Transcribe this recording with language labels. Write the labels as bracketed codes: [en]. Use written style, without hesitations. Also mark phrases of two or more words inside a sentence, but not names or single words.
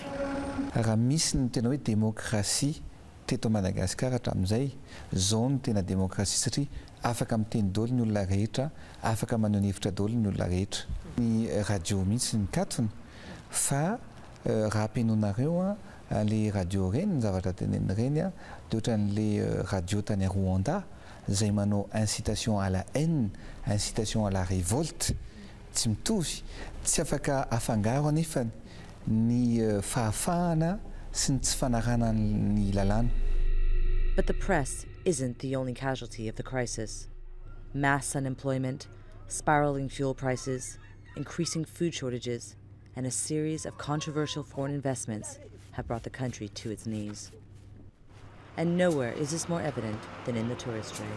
[mg] Raha misy ny tena hoe démocratie teto Madagascar hatramin'izay zao no tena démocratie satria afaka miteny daholo ny olona rehetra, afaka maneho ny hevitra daholo ny olona rehetra. Ny radio mihitsy mikatona fa raha ampianoinareo les radio reny ny zavatra teneniny reny a dia ohatran'le radio tany à Rwanda zay manao [fr] incitation à la haine, incitation à la révolte [mg] tsy mitovy, tsy afaka afangaro anefa ny fahafahana sy ny tsy fanarana ny lalàna. [en] But the press isn't the only casualty of the crisis. Mass unemployment, spiraling fuel prices, increasing food shortages, and a series of controversial foreign investments have brought the country to its knees. And nowhere is this more evident than in the tourist trade.